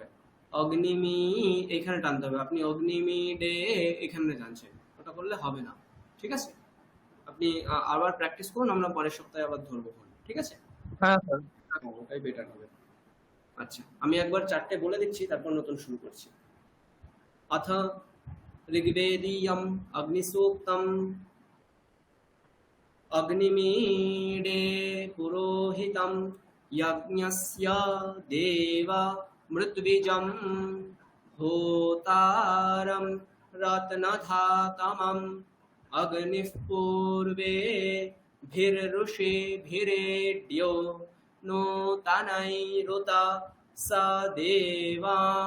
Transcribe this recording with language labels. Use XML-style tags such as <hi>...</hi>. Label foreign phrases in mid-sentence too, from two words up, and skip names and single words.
<bn>অগ্নিমি এখানে টানতে হবে, আপনি অগ্নিমি ডে এখানে টানছেন, ওটা করলে হবে না। ঠিক আছে, আপনি আবার প্র্যাকটিস করুন, আমরা পরের সপ্তাহে আবার ধরবো ফোন। ঠিক আছে, হ্যাঁ স্যার। ওটাই বেটার হবে। আচ্ছা, আমি একবার 4টে বলে দিচ্ছি, তারপর নতুন শুরু করছি।</bn> <sa>अथ ऋग्वेदीयम् अग्निसूक्तम् अग्निमीडे पुरोहितं यज्ञस्य देव मृत्विजं होतारं रत्नधातमम् अग्निः पूर्वेभिर्ऋषिभिरेड्यो नूतनैरुता स देवा</sa>